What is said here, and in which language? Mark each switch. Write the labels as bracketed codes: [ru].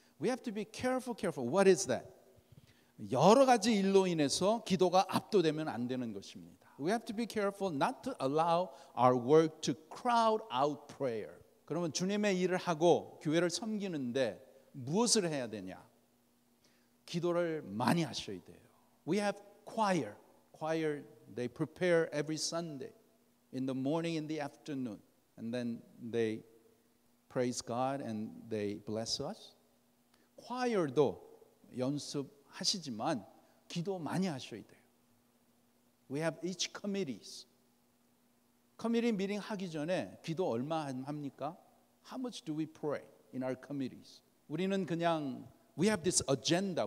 [en] We have to be careful. What is that? [ko] 여러 가지 일로 인해서 기도가 압도되면 안 되는 것입니다. [en] We have to be careful not to allow our work to crowd out prayer. [ko] 그러면 주님의 일을 하고 교회를 섬기는데 무엇을 해야 되냐? 기도를 많이 하셔야 돼요. [en] We have choir. They prepare every Sunday in the morning, in the afternoon, and then they praise God and they bless us. [ko] choir도 연습하시지만 기도 많이 하셔야 돼요. [en] We have each committees. [ko] 커미티 미팅 하기 전에 기도 얼마 합니까? [en] How much do we pray in our committees? [ko] 우리는 그냥 [en] we have this agenda.